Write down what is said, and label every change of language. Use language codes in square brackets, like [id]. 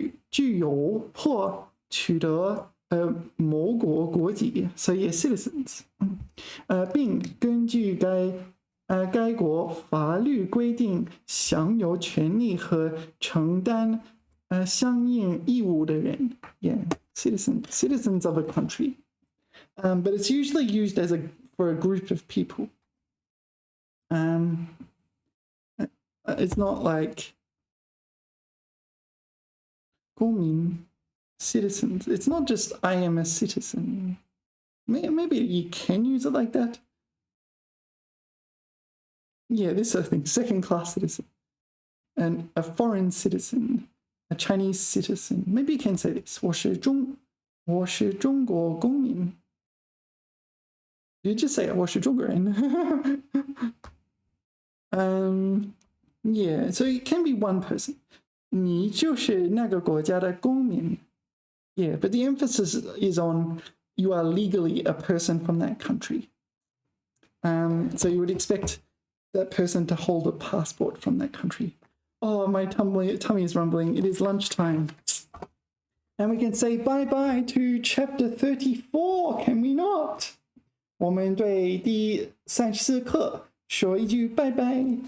[zh] 具有或取得某国国籍 [en] so yeah, citizens. [zh] 并根据该国法律规定享有权利和承担相应义务的人. [en] Yeah, citizens of a country. But it's usually used as for a group of people. It's not like 公民, citizens. It's not just I am a citizen. Maybe you can use it like that. Yeah, this I think second-class citizen, and a foreign citizen, a Chinese citizen. Maybe you can say this. [zh] 我是中国公民. [en] You just say [zh] 我是中国人. [en] Yeah, so it can be one person. [zh] 你就是那个国家的公民. [en] Yeah, but the emphasis is on you are legally a person from that country. So you would expect that person to hold a passport from that country. Oh, my tummy is rumbling. It is lunchtime. And we can say bye-bye to chapter 34, can we not? [zh] 我们对第34课说一句拜拜.